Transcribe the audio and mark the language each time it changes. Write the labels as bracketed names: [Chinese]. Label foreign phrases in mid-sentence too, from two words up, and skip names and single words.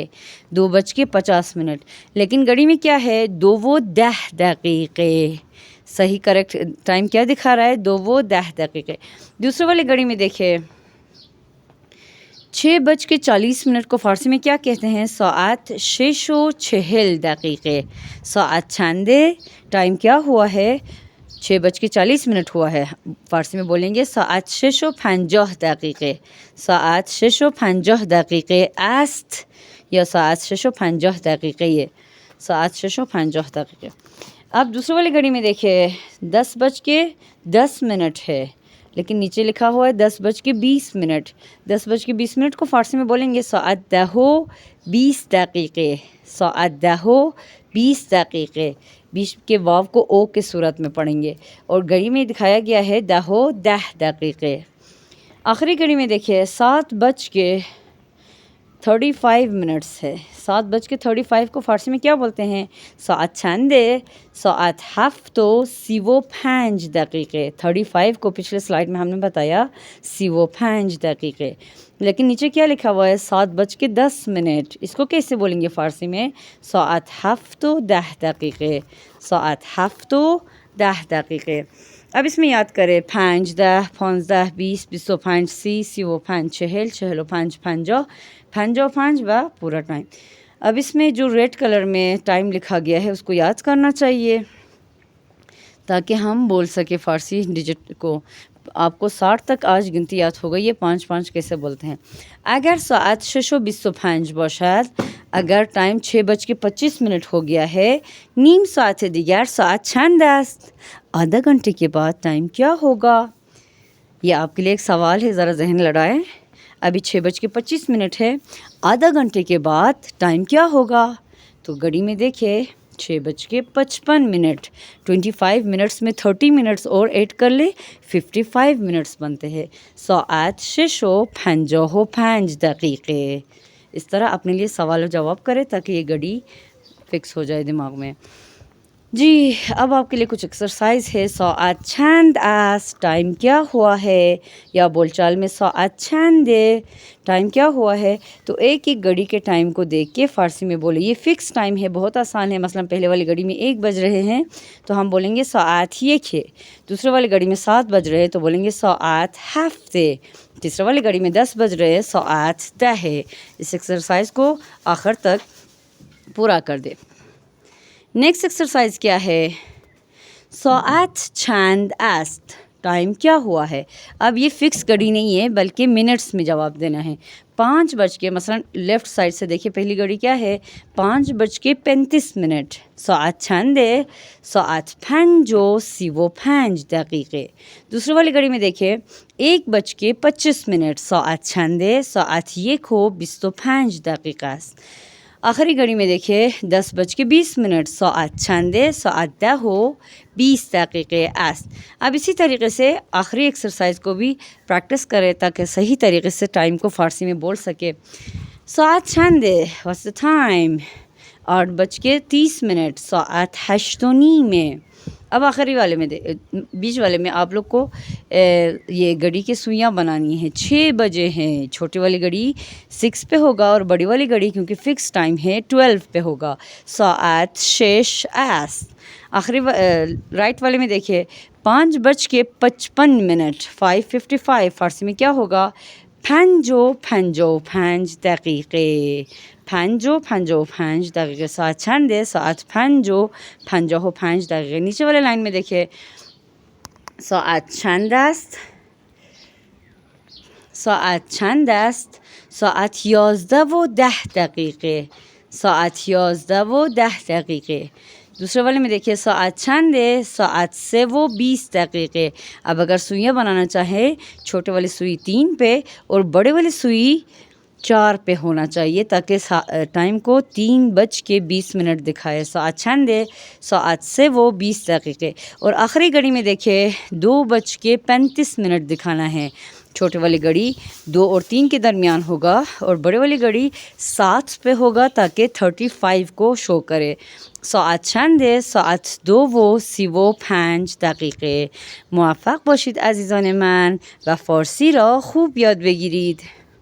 [Urdu] 2:50 منٹ. لیکن گھڑی میں کیا ہے؟ [Persian] 2:10 دقیقے. [Urdu] صحیح کریکٹ ٹائم کیا دکھا رہا ہے؟ [Persian] 2:10 دقیقے. [Urdu] دوسرے والی گھڑی میں دیکھیے 6:40 منٹ کو فارسی میں کیا کہتے ہیں؟ [Persian] ساعت 6:40 دقیقے. ساعت چنده. [Urdu] ٹائم کیا ہوا ہے؟ 6:40 منٹ ہوا ہے. فارسی میں بولیں گے [Persian] ساعت 6:50 دقیقے. ساعت 6:50 دقیقے است یا ساعت 6:50 دقیقے. یہ ساعت 6:50 دقیقے. [Urdu] اب دوسرے والی گھڑی میں دیکھیں 10:10 منٹ ہے، لیکن نیچے لکھا ہوا ہے 10:20 منٹ. 10:20 منٹ کو فارسی میں بولیں گے [Persian] ساعت 10:20 دقیقے. ساعت 20 دقیقے، [Urdu] 20 کے واو کو او کے صورت میں پڑھیں گے، اور گھڑی میں دکھایا گیا ہے 10 دقیقے۔ آخری گھڑی میں دیکھیے 7:35 ہے، 7:35 کو فارسی میں کیا بولتے ہیں؟ [Persian] ساعت چنده، ساعت 7:35 دقیقے۔ [Urdu] 35 کو پچھلے سلائیڈ میں ہم نے بتایا 35 دقیقے، لیکن نیچے کیا لکھا ہوا ہے؟ 7:10۔ اس کو کیسے بولیں گے فارسی میں؟ [Persian] ساعت 7:10 دقیقے، ساعت 7:10 دقیقے۔ [Urdu] اب اس میں یاد کرے 5، 10، 15، 20، 25، 30، 35، 40، 45، 50، 55 و پورا ٹائم۔ اب اس میں جو ریڈ کلر میں ٹائم لکھا گیا ہے اس کو یاد کرنا چاہیے تاکہ ہم بول سکے فارسی ڈیجٹ کو۔ آپ کو 60 تک آج گنتی یاد ہو گئی ہے، 5 کیسے بولتے ہیں۔ [Persian] اگر ساعت 6:25 باشد، [Urdu] اگر ٹائم 6:25 ہو گیا ہے، [Persian] نیم ساعت دیگر ساعت چند است؟ [Urdu] آدھا گھنٹے کے بعد ٹائم کیا ہوگا؟ یہ آپ کے لیے ایک سوال ہے، ذرا ذہن لڑائیں۔ ابھی 6:25 ہے، آدھا گھنٹے کے بعد ٹائم کیا ہوگا؟ تو گھڑی میں دیکھیں 6:55، 25 منٹس میں 30 منٹس اور ایڈ کر لے 55 منٹس بنتے ہیں۔ [Persian] ساعت 6:55 دقیقے۔ [Urdu] اس طرح اپنے لیے سوال و جواب کرے تاکہ یہ گھڑی فکس ہو جائے دماغ میں۔ جی اب آپ کے لیے کچھ ایکسرسائز ہے۔ [Persian] ساعت چند است، [Urdu] ٹائم کیا ہوا ہے، یا بول چال میں [Persian] ساعت چند [Urdu] ٹائم کیا ہوا ہے۔ تو ایک گھڑی کے ٹائم کو دیکھ کے فارسی میں بولے، یہ فکس ٹائم ہے، بہت آسان ہے۔ مثلا پہلے والی گھڑی میں 1 بج رہے ہیں تو ہم بولیں گے ساعت 1 ہے۔ دوسرے والی گھڑی میں 7 بج رہے ہیں تو بولیں گے ساعت 7۔ تیسرے والی گھڑی میں 10 بج رہے ہیں، ساعت 10 ہے۔ اس ایکسرسائز کو آخر تک پورا کر دے۔ نیکسٹ ایکسرسائز کیا ہے؟ [Persian] ساعت چند است، [Urdu] ٹائم کیا ہوا ہے۔ اب یہ فکس گھڑی نہیں ہے بلکہ منٹس میں جواب دینا ہے۔ 5 بج کے، مثلا لیفٹ سائڈ سے دیکھیں پہلی گھڑی کیا ہے؟ [Persian] 5:35۔ ساعت چند؟ ساعت 5:35 دقیقے۔ [Urdu] دوسری والی گھڑی میں دیکھیں 1:25۔ [Persian] ساعت چند؟ ساعت 1:25 دقیقہ است۔ [Urdu] آخری گھڑی میں دیکھیں 10:20۔ [Persian] ساعت چند؟ ساعت 10:20 دقیقے است۔ [Urdu] اب اسی طریقے سے آخری ایکسرسائز کو بھی پریکٹس کریں تاکہ صحیح طریقے سے ٹائم کو فارسی میں بول سکے۔ [Persian] ساعت چند؟ [English] What's the time؟ [Persian] 8:30۔ ساعت 8:30۔ [Urdu] اب آخری والے میں بیچ والے میں آپ لوگ کو یہ گھڑی کے سوئیاں بنانی ہیں۔ 6 بجے ہیں، چھوٹی والی گھڑی 6 پہ ہوگا اور بڑی والی گھڑی کیونکہ فکس ٹائم ہے 12 پہ ہوگا۔ [Persian] ساعت 6 است۔ [Urdu] آخری رائٹ والے میں دیکھیے 5:55۔ 5:55 فارسی میں کیا ہوگا؟ 5:55 دقیقے۔ [Persian] 5:55 دقیقے۔ ساعت چند؟ ساعت 5:55 دقیقے۔ [Urdu] نیچے والے لائن میں دیکھیے [Persian] ساعت چند است؟ ساعت چند است؟ ساعت 11:10 دقیقے۔ ساعت 11:10 دقیقے۔ [Urdu] دوسرے والے میں دیکھیے [Persian] ساعت چند؟ ساعت 3:20 دقیقے۔ [Urdu] اب اگر سوئیاں بنانا چاہے، چھوٹے والی سوئی 3 پہ اور بڑے والی سوئی 4 پہ ہونا چاہیے تاکہ ٹائم کو 3:20 دکھائے۔ [Persian] ساعت چند؟ ساعت 3:20 دقیقے۔ [Urdu] اور آخری گھڑی میں دیکھیں 2:35 دکھانا ہے۔ چھوٹے والی گھڑی 2 اور 3 کے درمیان ہوگا اور بڑے والی گھڑی 7 پہ ہوگا تاکہ 35 کو شو کرے۔ [Persian] ساعت چند؟ ساعت 2:35 دقیقه. موفق باشید عزیزان من و فارسی را خوب یاد بگیرید.